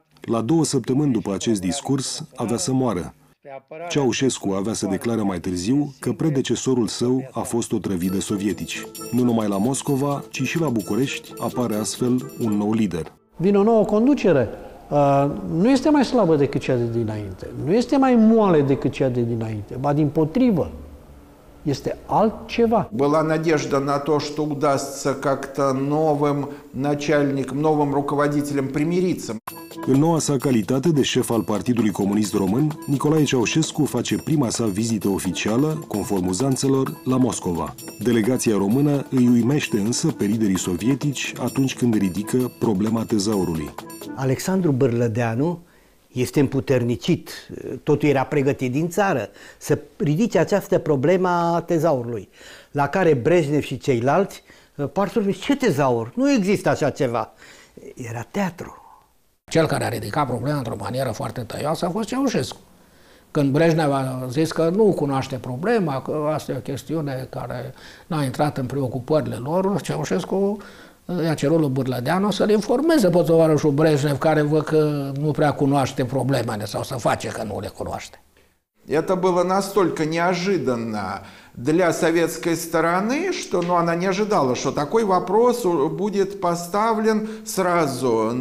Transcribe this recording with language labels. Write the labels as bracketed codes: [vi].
[ro] La 2 săptămâni după acest discurs avea să moară. Ceaușescu avea să declare mai târziu că predecesorul său a fost otrăvit de sovietici. Nu numai la Moscova, ci și la București apare astfel un nou lider. Vine o nouă conducere. Nu este mai slabă decât cea de dinainte. Nu este mai moale decât cea de dinainte. Ba dimpotrivă. Este altceva. [ru] Была надежда на то, что удастся как-то новым начальникам, новым руководителям примириться. [ro] În noua sa calitate de șef al Partidului Comunist Român, Nicolae Ceaușescu face prima sa vizită oficială, conform uzanțelor, la Moscova. Delegația română îi uimește însă pe liderii sovietici atunci când ridică problema tezaurului. Alexandru Bârlădeanu este împuternicit, totul era pregătit din țară, să ridice această problemă a tezaurului, la care Brejnev și ceilalți par să ce tezaur? Nu există așa ceva. Era teatru. Cel care a ridicat problema într-o manieră foarte tăioasă a fost Ceaușescu. Când Brejnev a zis că nu cunoaște problema, că asta e o chestiune care n-a intrat în preocupările lor, Ceaușescu i-a cerut lui Bârlădeanu să-l informeze pe tovarășul Brejnev, care văd că nu prea cunoaște problemele sau să face că nu le cunoaște. [ru] Это было настолько неожиданно для советской стороны, что она не ожидала, что такой вопрос будет поставлен сразу.